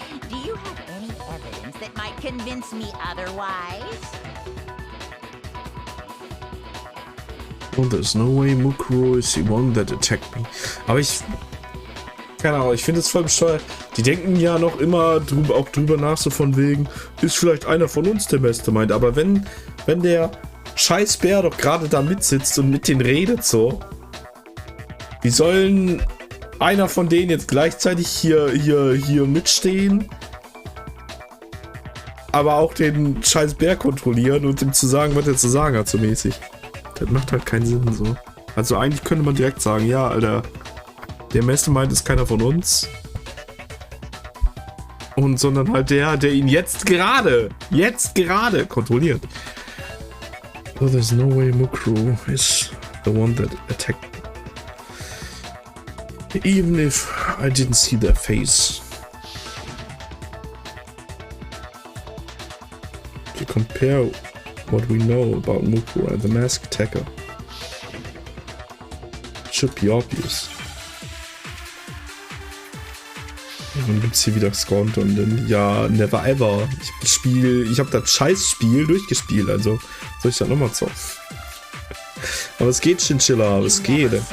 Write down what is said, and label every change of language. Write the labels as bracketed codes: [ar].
[en] Do you have any evidence that might convince me otherwise? Well, there's no way Mukuro is the one that attacked me. [de] Aber ich... Keine Ahnung, ich finde es voll bescheuert. Die denken ja noch immer auch drüber nach, so von wegen, ist vielleicht einer von uns der Mastermind. Aber wenn der scheiß Bär doch gerade da mitsitzt und mit denen redet so, wie sollen einer von denen jetzt gleichzeitig hier mitstehen, aber auch den scheiß Bär kontrollieren und ihm zu sagen, was er zu sagen hat, so mäßig. Das macht halt keinen Sinn so. Also eigentlich könnte man direkt sagen, ja, Alter, der Mastermind ist keiner von uns. Und sondern halt der ihn jetzt gerade kontrolliert. [en] So there's no way Mukuro is the one that attacked me. Even if I didn't see their face. To compare what we know about Mukuro and the masked attacker, it should be obvious. [de] Und dann gibt's hier wieder Skont und dann, ja, [en] never ever. [de] Ich hab das Scheißspiel durchgespielt, also soll ich da nochmal zocken? Aber es geht, Chinchilla, es geht.